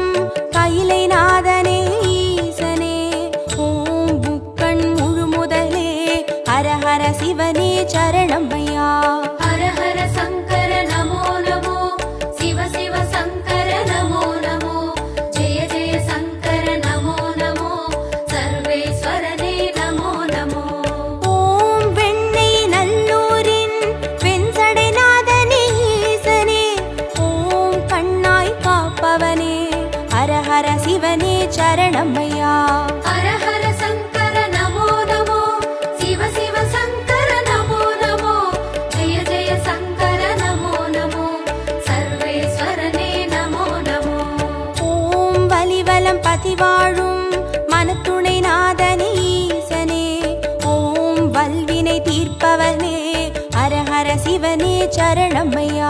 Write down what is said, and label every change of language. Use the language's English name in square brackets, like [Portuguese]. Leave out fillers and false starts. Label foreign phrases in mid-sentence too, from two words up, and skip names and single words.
[Tamil] கைலை நாதனே ஈசனே ஓம் புக்கண் முழு முதலே ஹரஹர சிவனே சரணமையா [Sanskrit] हर हर शंकर नमो नमो शिव शिव शंकर नमो नमो जय जय शंकर नमो नमो सर्वेश्वरने नमो नमो [Tamil] ஓம் வெண்ணை நல்லூரின் வெண்சடைநாதனே ஈசனே ஓம் கண்ணாய் காப்பவனே ஹரஹர சிவனே சரணமையா [Sanskrit] हर हर शंकर नमो नमो शिव शिव शंकर नमो नमो जय जय शंकर नमो नमो सर्वेश्वरने नमो नमो [Tamil] ஓம் வலிவலம் பதி வாழும் மனத்துணை நாதனே ஈசனே ஓம் வல்வினை தீர்ப்பவனே ஹர ஹர சிவனே சரணமையா